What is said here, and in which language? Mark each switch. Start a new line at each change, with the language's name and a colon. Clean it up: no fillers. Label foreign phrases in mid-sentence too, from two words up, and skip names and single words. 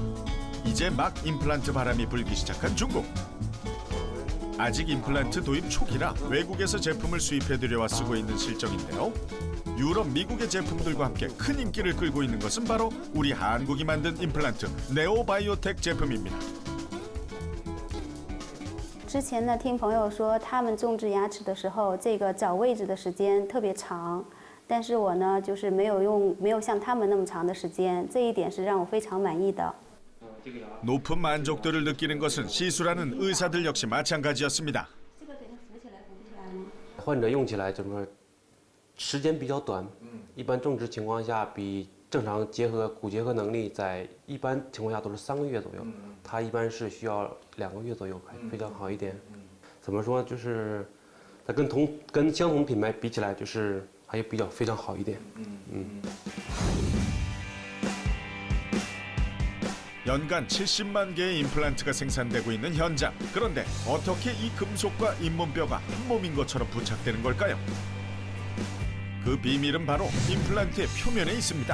Korean: 이제 막 임플란트 바람이 불기 시작한 중국. 아직 임플란트 도입 초기라 외국에서 제품을 수입해 들여와 쓰고 있는 실정인데요. 유럽, 미국의 제품들과 함께 큰 인기를 끌고 있는 것은 바로 우리 한국이 만든 임플란트 네오바이오텍 제품입니다.
Chinese: 之前呢，听朋友说他们种植牙齿的时候，这个找位置的时间特别长，但是我呢，就是没有像他们那么长的时间，这一点是让我非常满意的。
Korean: 높은 만족도를 느끼는 것은 시술하는 의사들 역시 마찬가지였습니다.
Chinese: 患者用起来整个时间比较短，一般种植情况下比正常骨结合能力在一般情况下都是3个月左右，它一般是需要2个月左右非常好一点。怎么说就是它跟相同品牌比起来就是还比较非常好一点。
Korean: 연간 70만 개의 임플란트가 생산되고 있는 현장. 그런데 어떻게 이 금속과 잇몸뼈가 한 몸인 것처럼 부착되는 걸까요? 그 비밀은 바로 임플란트의 표면에 있습니다.